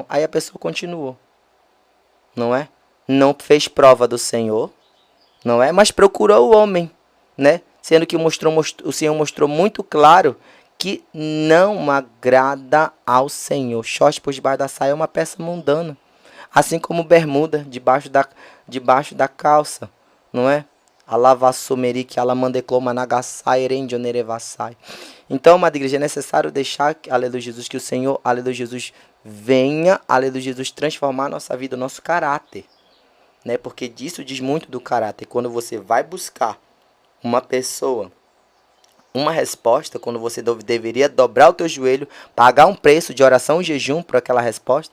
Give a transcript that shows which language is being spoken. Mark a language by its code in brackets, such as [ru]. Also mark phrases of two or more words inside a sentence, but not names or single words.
[pt] Aí a pessoa continuou, não é? Não fez prova do Senhor, não é? Mas procurou o homem, né? Sendo que o Senhor mostrou muito claro que não agrada ao Senhor. Short por debaixo da saia é uma peça mundana. Assim como bermuda debaixo da calça, não é? Alavassumeri, alamandecloma nagasai, erendionerevassai. Então, amada igreja, é necessário deixar, aleluia, Jesus, que o Senhor, aleluia, Jesus, venha, aleluia, Jesus, transformar a nossa vida, o nosso caráter, né? Porque disso diz muito do caráter. Quando você vai buscar uma pessoa, uma resposta, quando você deveria dobrar o teu joelho, pagar um preço de oração e jejum por aquela resposta.